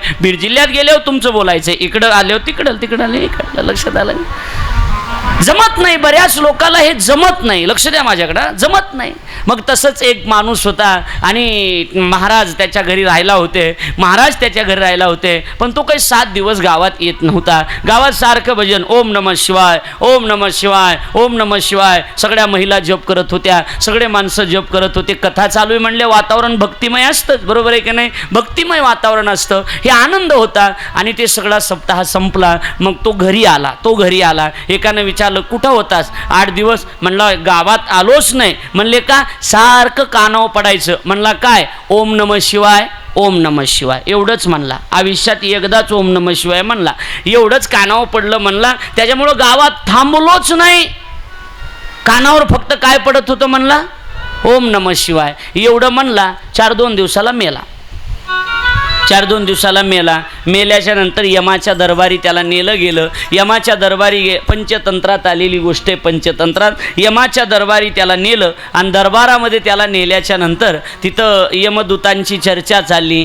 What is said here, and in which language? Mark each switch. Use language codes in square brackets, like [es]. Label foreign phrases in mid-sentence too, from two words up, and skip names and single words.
[mr] बीड जिल्ह्यात गेल्यावर तुमचं बोलायचं, इकडं आल्यावर तिकडं आले, इकडं लक्षात आलं. जमत नाही, बऱ्याच लोकांना हे जमत नाही. लक्ष द्या माझ्याकडं, जमत नाही. मग तसंच एक माणूस होता आणि महाराज त्याच्या घरी राहायला होते. पण तो काही 7 दिवस गावात येत नव्हता. गावात सारखं भजन, [sa] ओम नमः शिवाय, ओम नमः शिवाय, ओम नमः शिवाय. [mr] सगळ्या महिला जप करत होत्या, सगळे माणसं जप करत होते. कथा चालू आहे म्हणले वातावरण भक्तिमय असतंच, बरोबर आहे की नाही. भक्तिमय वातावरण असतं, हे आनंद होता. आणि ते सगळा सप्ताह संपला. मग तो घरी आला. एकानं विचारलं, कुठं होतास? 8 दिवस. म्हणलं गावात आलोच नाही. म्हणले का? सारखं कानावर पडायचं. म्हणला काय? [sa] ओम नमः शिवाय, ओम नमः शिवाय, [mr] एवढंच म्हणला. आयुष्यात एकदाच [sa] ओम नमः शिवाय [mr] म्हणला, एवढंच कानावर पडलं म्हणला. त्याच्यामुळं गावात थांबलोच नाही. कानावर फक्त काय पडत होतं म्हणला? [sa] ओम नमः शिवाय. [mr] एवढं म्हणला. 4-2 दिवसाला मेला. 4-2 दिवसाला मेल्याच्या नंतर यमाच्या दरबारी त्याला नेलं गेलं. यमाच्या दरबारी पंचतंत्रात आलेली गोष्ट आहे. पंचतंत्रात यमाच्या दरबारी त्याला नेलं आणि दरबारामध्ये त्याला नेल्याच्या नंतर तिथं यमदूतांची चर्चा चालली.